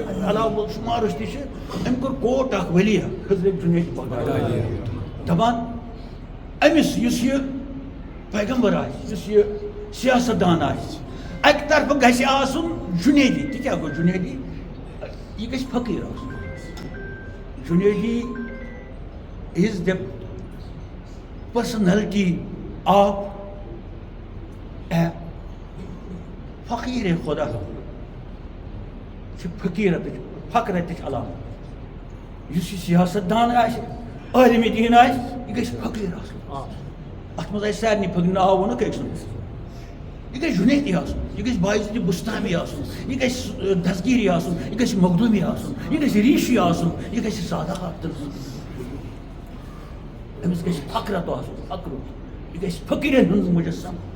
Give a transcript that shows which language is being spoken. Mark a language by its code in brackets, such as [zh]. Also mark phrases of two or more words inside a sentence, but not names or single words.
[ks] اَمہِ علاوٕ شُمارس تہِ چھِ أمۍ کوٚر کوٹ اکھ ؤلی اکھ حضرت جنید بغدادی دپان أمِس یُس یہِ پیغمبر آسہِ یُس یہِ سیاست دان آسہِ اکہِ طرفہٕ گژھِ آسُن جُنیدی تہِ کیٛاہ گوٚو جُنیدی یہِ گژھِ فقیٖر آسُن جُنیدی [en] is the personality of [ks] a فقیٖر خۄدا چھِ فقیٖرتٕچ فقرتٕچ علامت یُس یہِ سیاست دان آسہِ عٲلمِ دیٖن آسہِ یہِ گژھِ فقیٖر آسُن اتھ منٛز آسہِ سارنٕے فقیٖر ناو ووٚنُکھ أکۍ سُنٛد یہِ گژھِ جُنیدی آسُن یہِ گژھِ باعزِ بُستامی آسُن یہِ گژھِ دستگیٖری آسُن یہِ گژھِ مخدوٗمی آسُن یہِ گژھِ ریٖشی آسُن یہِ گژھِ سادات تہٕ أمِس گژھِ فقرت آسُن فقرُت یہِ گژھِ فقیٖرن ہُنٛد مُجسم